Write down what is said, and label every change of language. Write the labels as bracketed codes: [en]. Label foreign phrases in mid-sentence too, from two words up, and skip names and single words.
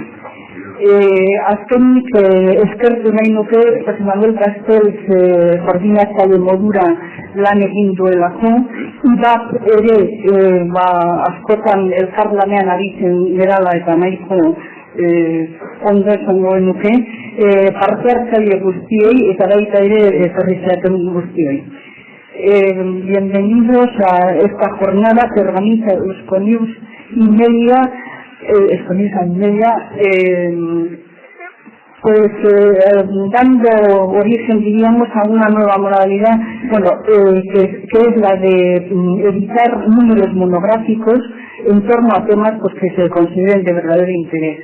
[eu] Azkenik eskertu nahi nuke José Manuel Castells koordinatzaile modura lan egin duelako, bat ere askotan elkarlanean aritzen gerala eta nahiko ondo esango nuke, parte hartzaile guztiei eta baita ere etorrizaten guztioi. [es] Bienvenidos a esta jornada que organiza Euskonews Media, dando origen, diríamos, a una nueva modalidad, que es la de editar números monográficos en torno a temas que se consideren de verdadero interés.